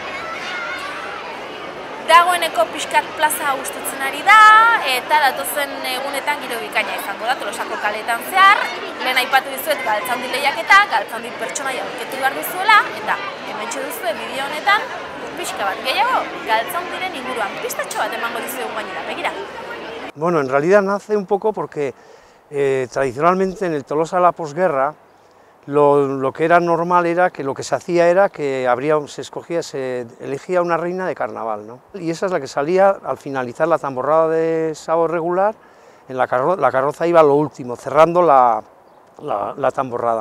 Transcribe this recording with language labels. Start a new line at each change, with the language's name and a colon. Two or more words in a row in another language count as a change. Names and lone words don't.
Basque: Dagoeneko pixkat plaza gustatzen ari da, eta datozen egunetan giro bikaina izango da Tolosako kaleetan zehar. Lehen aipatu dizuet Galtzaundi lehiaketa, Galtzaundi pertsonaia aurkitu behar duzuela, eta hementxe duzue bideo honetan, pixka bat gehiago, Galtzaundiren inguruan pistatxo bat emango dizuegu gainera, begira.
Spanish: Bueno, en realidad nace un poco porque tradicionalmente en el Tolosa de la posguerra lo que era normal era que lo que se hacía era que se elegía una reina de carnaval, ¿no? Y esa es la que salía al finalizar la tamborrada de sábado regular, la carroza iba a lo último, cerrando la tamborrada.